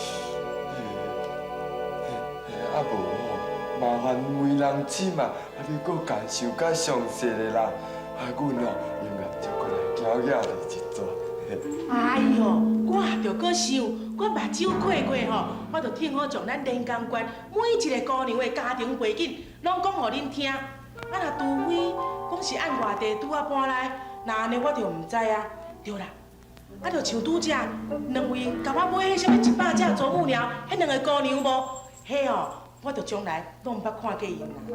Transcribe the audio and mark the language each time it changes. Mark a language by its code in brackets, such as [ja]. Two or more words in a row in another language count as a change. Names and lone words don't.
[nan] 啊无吼，麻烦媒人姊嘛，你搁介绍较详细的啦，阮哦永远就过来搅搅你一撮。哎哟，我也着搁想，我目睭开过吼，我着听好将咱连江县每一个姑娘的家庭背景，拢讲互恁听。啊，若除非讲是按外地拄啊搬来，那安尼我着毋知啊。对啦，啊，着像拄则两位甲我买迄什么100只祖母鸟，迄两个姑娘无？迄哦，我着将来拢毋捌看过因啦。